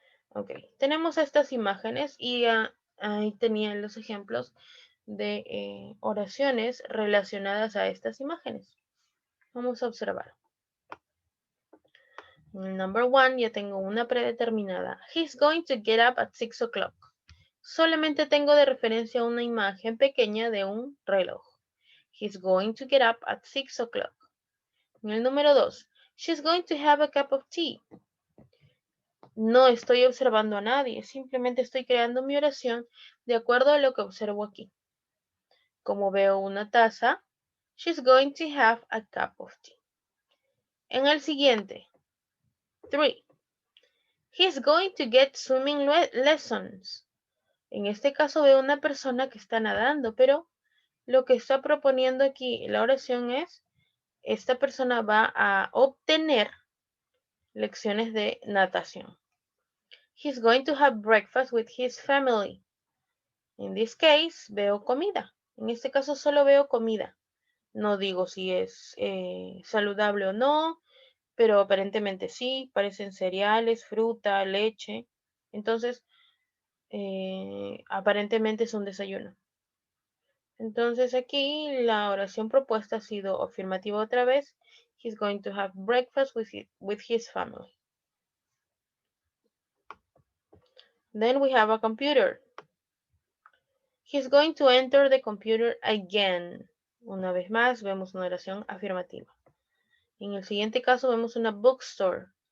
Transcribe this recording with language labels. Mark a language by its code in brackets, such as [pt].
[es] Ok, tenemos estas imágenes y ahí tenían los ejemplos de oraciones relacionadas a estas imágenes. Vamos a observar. [en] Number 1, [es] ya tengo una predeterminada. [en] He's going to get up at 6 o'clock. [es] Solamente tengo de referencia una imagen pequeña de un reloj. [en] He's going to get up at 6 o'clock. [es] En el número 2, [en] she's going to have a cup of tea. [es] No estoy observando a nadie, simplemente estoy creando mi oración de acuerdo a lo que observo aquí. Como veo una taza, [en] she's going to have a cup of tea. [es] En el siguiente, [en] 3. He's going to get swimming lessons. [es] En este caso veo una persona que está nadando, pero lo que está proponiendo aquí la oración es, esta persona va a obtener lecciones de natación. [en] He's going to have breakfast with his family. In this case, [es] veo comida. En este caso solo veo comida. No digo si es saludable o no, pero aparentemente sí. Parecen cereales, fruta, leche. Entonces, aparentemente es un desayuno. Entonces aquí la oración propuesta ha sido afirmativa otra vez. [en] He's going to have breakfast with his family. Then we have a computer. He's going to enter the computer again. [es] Una vez más vemos una oración afirmativa. En el siguiente caso vemos una bookstore.